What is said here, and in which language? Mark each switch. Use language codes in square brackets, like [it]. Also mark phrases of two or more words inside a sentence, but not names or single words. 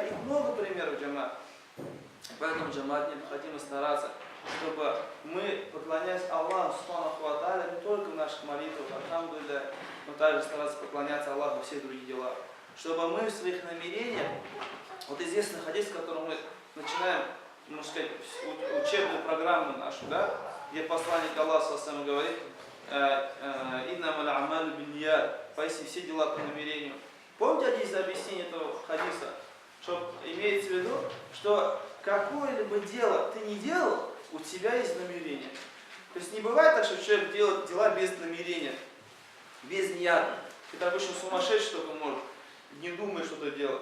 [ru] И много примеров джамат. Поэтому джамат необходимо стараться, чтобы мы, поклоняясь Аллаху [ar] سبحانه وتعالى, [ru] не только в наших молитвах, альхамдулилля, но также стараться поклоняться Аллаху во всех других делах. Чтобы мы в своих намерениях, вот известный хадис, в котором мы начинаем, можно сказать, учебную программу нашу, да, где посланник Аллаха сам говорит, [ar] «إنما الأعمال بالنيات», [ru] поистине все дела по намерению. Помните один из объяснений этого хадиса? Что имеется в виду, что какое-либо дело ты не делал, у тебя есть намерение. То есть не бывает так, что человек делает дела без намерения, без нияда. Это обычно сумасшедший только может, не думая что-то делать.